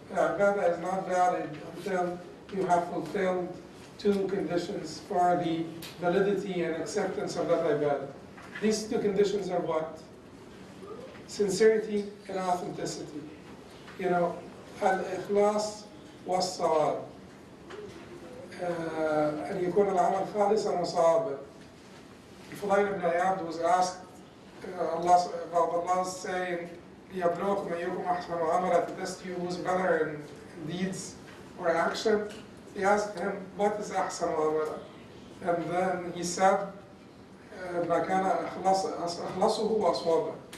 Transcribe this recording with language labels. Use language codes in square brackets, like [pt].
[en] Ibadah is not valid until you have fulfilled two conditions for the validity and acceptance of that ibadah. These two conditions are what? Sincerity and authenticity. Al-ikhlas was-sawab. [ar] أن يكون العمل خالصا وصوابا. [en] Fudail ibn Iyad was asked about Allah saying, [ar] لِيَبْلُوكُمْ أَيُّكُمْ أَحْسَنُ عَمَلًا, [en] to test you who's better in deeds or action. He asked him, what is [ar] أحسن عملا? [en] And then he said, [ar] ما كان أخلصه وأصوابه.